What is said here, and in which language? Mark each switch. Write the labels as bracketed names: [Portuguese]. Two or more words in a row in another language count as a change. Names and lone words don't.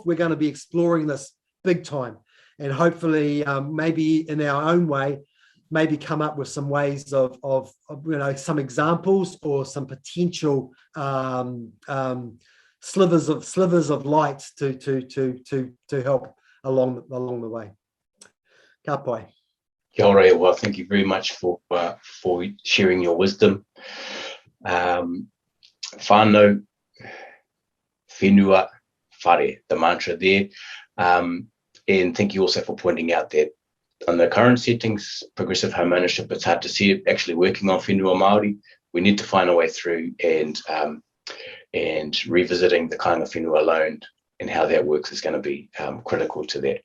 [English] We're going to be exploring this big time, and hopefully maybe in our own way, maybe come up with some ways of some examples or some potential slivers of light to help along the way. [Māori] Ka pai. Kia ora, [English] well, thank you very much for sharing your wisdom. [Māori] Whanau, whenua, whare, [English] the mantra there. And thank you also for pointing out that on the current settings, progressive home ownership, it's hard to see it actually working on [Māori] whenua Māori. [English] We need to find a way through and revisiting the Kāinga whenua loan and how that works is going to be critical to that.